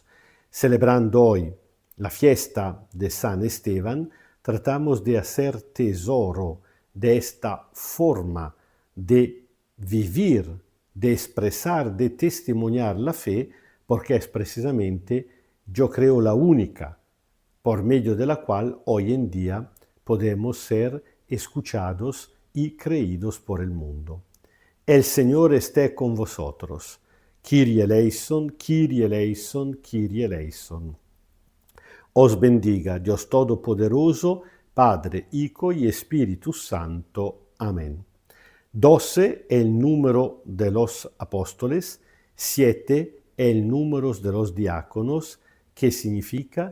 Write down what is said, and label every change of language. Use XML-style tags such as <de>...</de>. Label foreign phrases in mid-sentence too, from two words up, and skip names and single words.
<es>Celebrando hoy la fiesta de San Esteban, tratamos de hacer tesoro de esta forma de vivir, de expresar, de testimoniar la fe, porque es precisamente, yo creo, la única por medio de la cual hoy en día podemos ser escuchados y creídos por el mundo. El Señor esté con vosotros.</es> <el>Kyrie eleison, Kyrie eleison, Kyrie eleison.</el> <es>Os bendiga Dios Todopoderoso, Padre, Hijo y Espíritu Santo. Amén. 12 el número de los apóstoles, 7 el número de los diáconos. ¿Qué significa?</es>